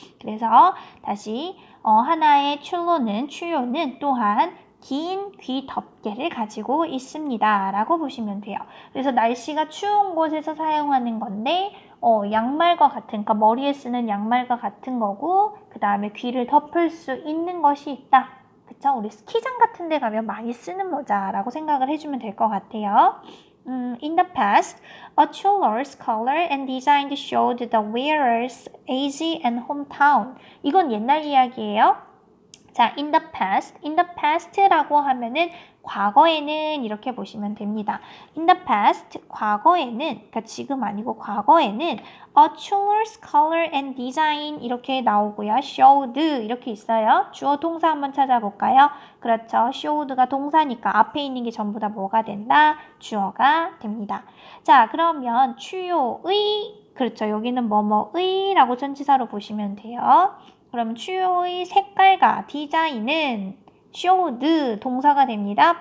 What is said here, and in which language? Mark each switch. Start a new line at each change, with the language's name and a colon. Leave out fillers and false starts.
Korean: 그래서 다시 하나의 추요는 또한 긴 귀 덮개를 가지고 있습니다. 라고 보시면 돼요. 그래서 날씨가 추운 곳에서 사용하는 건데 양말과 같은, 그러니까 머리에 쓰는 양말과 같은 거고 그 다음에 귀를 덮을 수 있는 것이 있다. 그쵸? 우리 스키장 같은 데 가면 많이 쓰는 모자라고 생각을 해주면 될 것 같아요.
English: In the past, a jeweler's color and design showed the wearer's age and hometown.
Korean: 이건 옛날 이야기예요. 자,
English: in the past
Korean: 라고 하면은 과거에는 이렇게 보시면 됩니다.
English: In the past,
Korean: 과거에는, 그러니까 지금 아니고 과거에는
English: a jeweler's color and design
Korean: 이렇게 나오고요. showed 이렇게 있어요. 주어 동사 한번 찾아볼까요? 그렇죠. showed가 동사니까 앞에 있는 게 전부 다 뭐가 된다? 주어가 됩니다. 자, 그러면 추요의, 그렇죠. 여기는 뭐뭐의 라고 전치사로 보시면 돼요. 그럼 추요의 색깔과 디자인은 showed 동사가 됩니다.